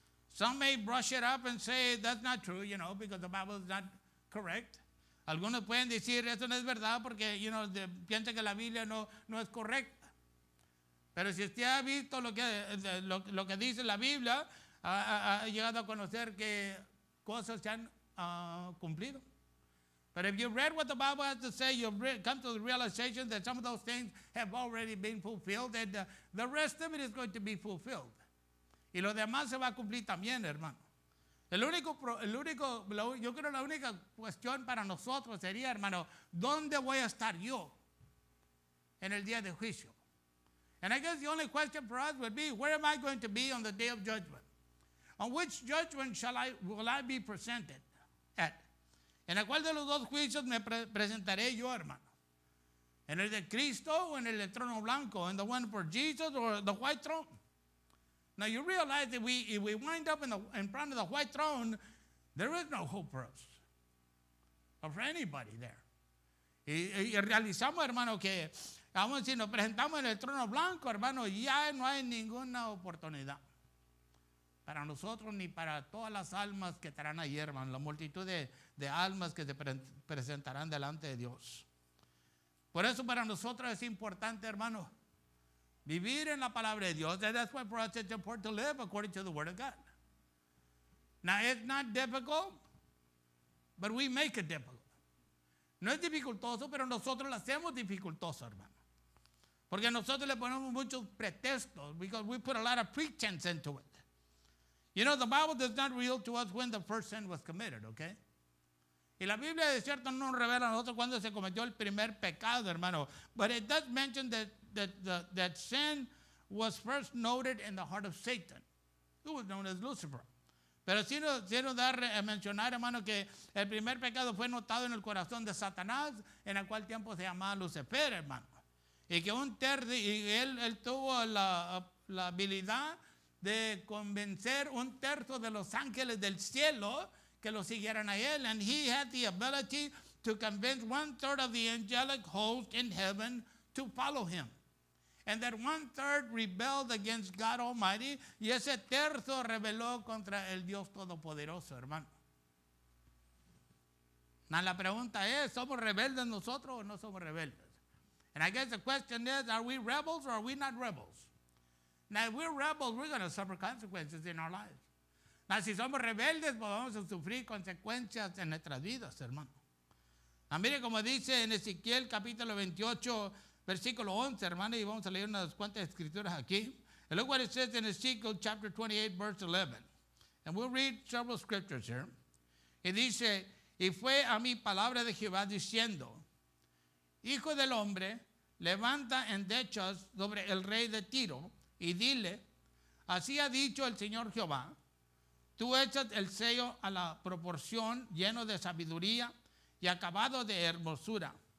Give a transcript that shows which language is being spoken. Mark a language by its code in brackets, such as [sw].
[en] Some may brush it up and say that's not true, because the Bible is not correct. [es] Algunos pueden decir eso no es verdad porque, piensa que la Biblia no es correcta. Pero si usted ha visto lo que dice la Biblia, ha llegado a conocer que cosas se han cumplido. [en] But if you read what the Bible has to say, you've come to the realization that some of those things have already been fulfilled, and the rest of it is going to be fulfilled. [es] Y lo demás se va a cumplir también, hermano. Yo creo la única cuestión para nosotros sería, hermano, ¿dónde voy a estar yo en el día de juicio? [en] And I guess the only question for us would be, where am I going to be on the day of judgment? On which judgment will I be presented at? [es] ¿En el cual de los dos juicios me presentaré yo, hermano? ¿En el de Cristo o en el del trono blanco? [en] ¿In the one for Jesus or the white throne? Now you realize that if we wind up in front of the white throne, there is no hope for us or for anybody there. [es] Y realizamos, hermano, que aún si nos presentamos en el trono blanco, hermano, ya no hay ninguna oportunidad para nosotros ni para todas las almas que estarán ahí, hermano, la multitud de almas que se presentarán delante de Dios. Por eso para nosotros es importante, hermano, vivir en la palabra de Dios. [en] And that's why for us it's important to live according to the Word of God. Now, it's not difficult, but we make it difficult. [es] No es dificultoso, pero nosotros lo hacemos dificultoso, hermano. Porque nosotros le ponemos muchos pretextos, [en] because we put a lot of pretense into it. The Bible does not reveal to us when the first sin was committed, okay? [es] Y la Biblia de cierto no nos revela a nosotros cuando se cometió el primer pecado, hermano. [en] But it does mention that sin was first noted in the heart of Satan, who was known as Lucifer. [es] Pero sí nos da a mencionar, hermano, que el primer pecado fue notado en el corazón de Satanás, en el cual tiempo se llamaba Lucifer, hermano. Y que él tuvo la habilidad de convencer un tercio de los ángeles del cielo que lo siguieran a él. [en] And he had the ability to convince 1/3 of the angelic host in heaven to follow him. And that 1/3 rebelled against God Almighty. [es] Y ese tercio rebeló contra el Dios Todopoderoso, hermano. Now, la pregunta es, ¿somos rebeldes nosotros o no somos rebeldes? [en] And I guess the question is, are we rebels or are we not rebels? Now, if we're rebels, we're going to suffer consequences in our lives. [es] Now, si somos rebeldes, pues vamos a sufrir consecuencias en nuestras vidas, hermano. Mire como dice en Ezequiel capítulo 28, versículo 11, hermano, y vamos a leer unas cuantas escrituras aquí. [en] And look what it says in Ezekiel chapter 28, verse 11. And we'll read several scriptures here. [es] Y dice, y fue a mí palabra de Jehová diciendo, Hijo del hombre, levanta endechas sobre el rey de Tiro y dile, así ha dicho el Señor Jehová, tú echas el sello a la proporción lleno de sabiduría y acabado de hermosura.